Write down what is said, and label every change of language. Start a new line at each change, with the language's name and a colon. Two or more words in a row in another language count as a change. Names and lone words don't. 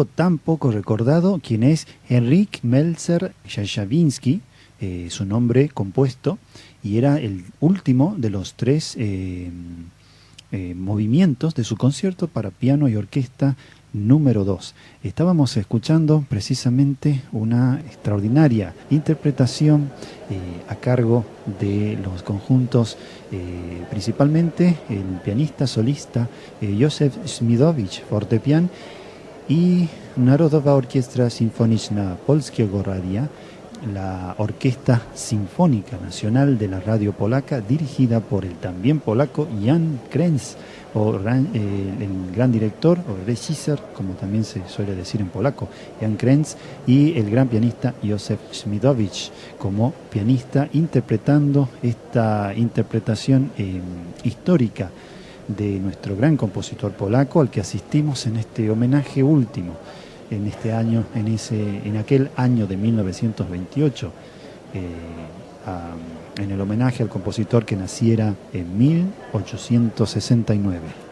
Spanish: tan poco recordado, quien es Henryk Melzer-Szawinski, su nombre compuesto, y era el último de los 3 movimientos de su concierto para piano y orquesta número 2. Estábamos escuchando precisamente una extraordinaria interpretación a cargo de los conjuntos, principalmente el pianista solista Józef Śmidowicz, fortepian, y Narodowa Orkiestra Symfoniczna Polskiego Radia, la Orquesta Sinfónica Nacional de la Radio Polaca, dirigida por el también polaco Jan Krenz, el gran director, o regisser, como también se suele decir en polaco, Jan Krenz, y el gran pianista Józef Śmidowicz como pianista, interpretando esta interpretación histórica de nuestro gran compositor polaco, al que asistimos en este homenaje último, en este año, en aquel año de 1928, en el homenaje al compositor que naciera en 1869.